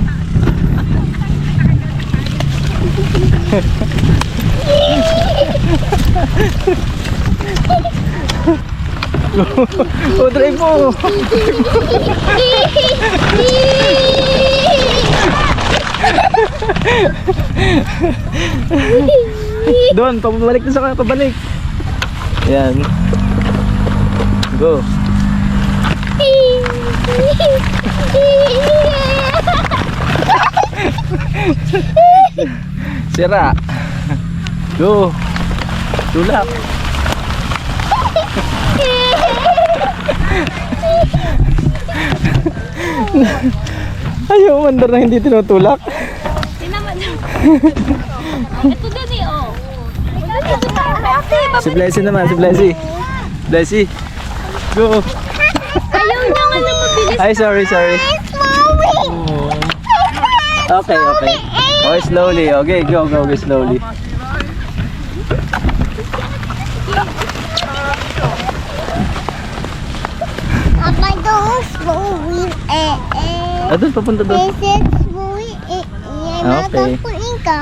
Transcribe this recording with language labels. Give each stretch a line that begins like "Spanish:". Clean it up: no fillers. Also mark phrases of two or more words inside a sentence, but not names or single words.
Filipino: Oh, drive mo. Doon, pabalik na sa pabalik. Yan. Go. Sira. Go. Tulak. Ayaw mandar na hindi tinutulak. Tinaman niya. Ito din eh, oh. Si Blessy naman, si Blessy. Blessy. Go. Ayaw niya nga na mabilis. Ay,
English: sorry. Okay. Oh, slowly. Okay, go slowly. Apa dong slowly
Filipino: Ah, doon, papunta doon.
English: slowly Okay.
Filipino: po ikaw.